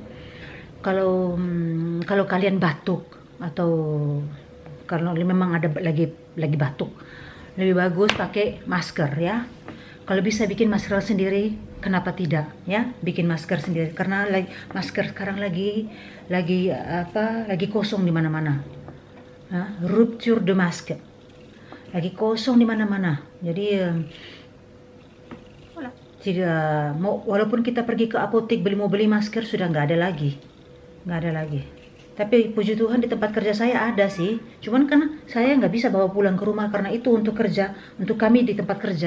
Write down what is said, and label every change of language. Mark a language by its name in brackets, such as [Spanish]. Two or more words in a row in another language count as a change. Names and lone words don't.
[Indonesian] Kalau kalian batuk atau kalau memang ada lagi batuk, lebih bagus pakai masker ya. Kalau bisa bikin masker sendiri, kenapa tidak ya? Bikin masker sendiri karena masker sekarang lagi kosong di mana-mana. [French] Rupture de masque. [Indonesian] Lagi kosong di mana-mana. Jadi tidak mau, walaupun kita pergi ke apotek mau beli masker sudah nggak ada lagi. Tapi puji Tuhan di tempat kerja saya ada sih. Cuman karena saya nggak bisa bawa pulang ke rumah karena itu untuk kerja, untuk kami di tempat kerja.